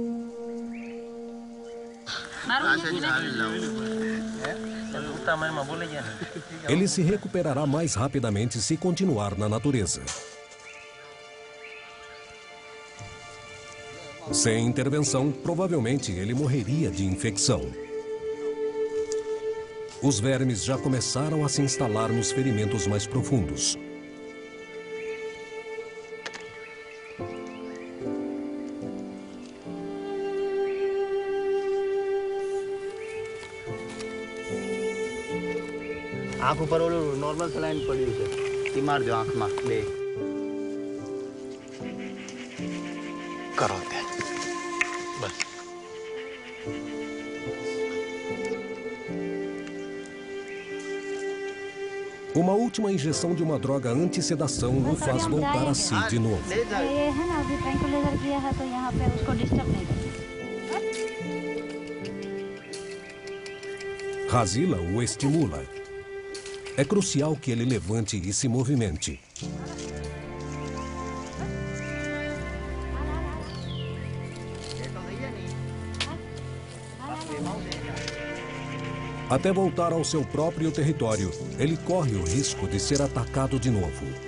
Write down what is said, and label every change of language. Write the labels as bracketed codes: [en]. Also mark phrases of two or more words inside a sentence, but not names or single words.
[pt] Ele se recuperará mais rapidamente se continuar na natureza. Sem intervenção, provavelmente ele morreria de infecção. Os vermes já começaram a se instalar nos ferimentos mais profundos. [gu] આંખ ઉપર ઓલું નોર્મલ સલાઈન પડ્યું છે ઈ મારજો આંખમાં બે કરો ત્યાં બસ [pt] Uma última injeção de uma droga anti-sedação o faz voltar a si de novo. [hi] ये है ना अभी ट्रैंकुलाइजर किया है तो यहाँ पे उसको डिस्टर्ब नहीं करें [pt] Hazila o estimula. É crucial que ele levante e se movimente. Até voltar ao seu próprio território, ele corre o risco de ser atacado de novo.